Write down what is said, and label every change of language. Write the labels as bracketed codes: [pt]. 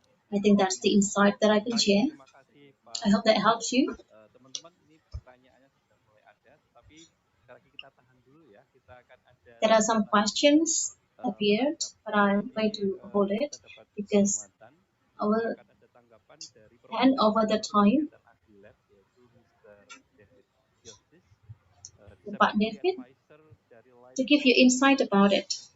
[en] I think that's the insight that I can share. I hope that helps you. [id] Teman-teman, ini pertanyaannya sudah mulai ada, tapi sekali lagi kita tahan dulu ya. Kita akan ada. [en] There are some questions appeared, but I'm going to hold it because I will hand over the time to Pak David to give you insight about it.